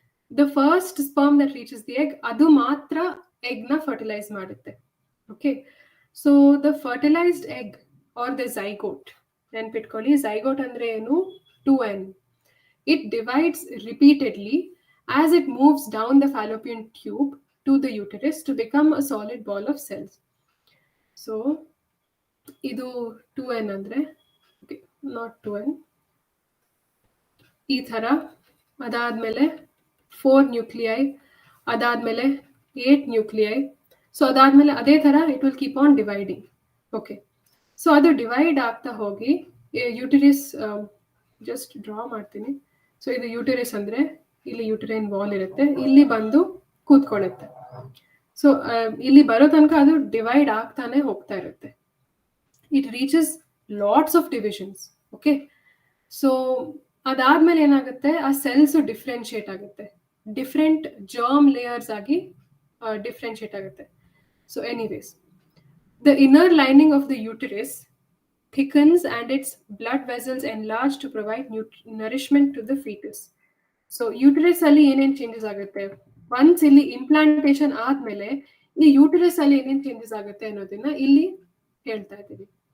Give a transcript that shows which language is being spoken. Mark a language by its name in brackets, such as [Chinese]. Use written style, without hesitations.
[English] The first sperm that reaches the egg, [Kannada] adu matra egg na fertilize ಮಾಡುತ್ತೆ. [English] Okay. So the fertilized egg or the zygote, [Kannada] ನೆನ್ಪಿಟ್ಕೊಳ್ಳಿ zygote ಅಂದ್ರೆ ಏನು [English] 2n. It divides repeatedly as it moves down the fallopian tube to the uterus to become a solid ball of cells. [Kannada] So ಇದು 2n ಅಂದ್ರೆ [English] okay, not 2n, [Kannada] ಈ ಥರ ಅದಾದ್ಮೇಲೆ 4 nuclei, ಅದಾದ್ಮೇಲೆ 8 nuclei. [English] so [Kannada] ಅದಾದ್ಮೇಲೆ ಅದೇ ಥರ [English] It will keep on dividing. Okay, so [Kannada] ಅದು ಡಿವೈಡ್ ಆಗ್ತಾ ಹೋಗಿ ಯೂಟಿರಿಸ್ ಜಸ್ಟ್ ಡ್ರಾ ಮಾಡ್ತೀನಿ. ಸೊ ಇದು ಯೂಟಿರಿಸ್ ಅಂದರೆ ಇಲ್ಲಿ ಯೂಟಿರೈನ್ ವಾಲ್ ಇರುತ್ತೆ, ಇಲ್ಲಿ ಬಂದು ಕೂತ್ಕೊಳ್ಳುತ್ತೆ. ಸೊ ಇಲ್ಲಿ ಬರೋ ತನಕ ಅದು ಡಿವೈಡ್ ಆಗ್ತಾನೆ ಹೋಗ್ತಾ ಇರುತ್ತೆ. [English] It reaches lots of divisions. Okay, so [Kannada] ಅದಾದ್ಮೇಲೆ ಏನಾಗುತ್ತೆ, ಆ ಸೆಲ್ಸ್ ಡಿಫ್ರೆನ್ಶಿಯೇಟ್ ಆಗುತ್ತೆ, [English] Different germ layers ಆಗಿ differentiate ಆಗುತ್ತೆ. So anyways, the inner lining of the uterus thickens and its blood vessels enlarge to provide nourishment to the fetus. [Kannada] So ಯೂಟಿರಸ್ ಅಲ್ಲಿ ಏನೇನು changes ಆಗುತ್ತೆ, once ಇಲ್ಲಿ ಇಂಪ್ಲಾಂಟೇಶನ್ ಆದ್ಮೇಲೆ ಈ ಯೂಟಿರಸ್ ಅಲ್ಲಿ ಏನೇನು ಚೇಂಜಸ್ ಆಗುತ್ತೆ ಅನ್ನೋದನ್ನ ಇಲ್ಲಿ ಹೇಳ್ತಾ ಇದ್ದೀವಿ.